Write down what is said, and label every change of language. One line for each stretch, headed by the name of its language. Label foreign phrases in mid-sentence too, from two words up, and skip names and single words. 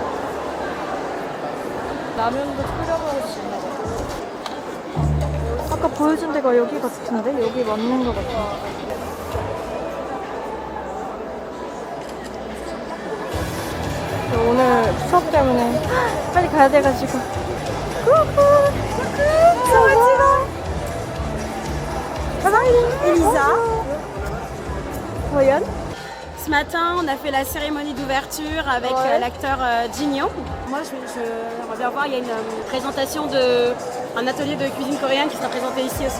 Korean: 라면도 끓여 먹을 수 있나 봐. 아까 보여준 데가 여기 같은데? 여기 맞는 것 같아. 오늘 수업 때문에 빨리 가야 돼가지고.
French: Elisa. Voyonne. Ce matin, on a fait la cérémonie d'ouverture avec l'acteur Jin Young. Moi, j'aimerais bien voir, il y a une présentation d'un atelier de cuisine coréenne qui sera présenté ici aussi.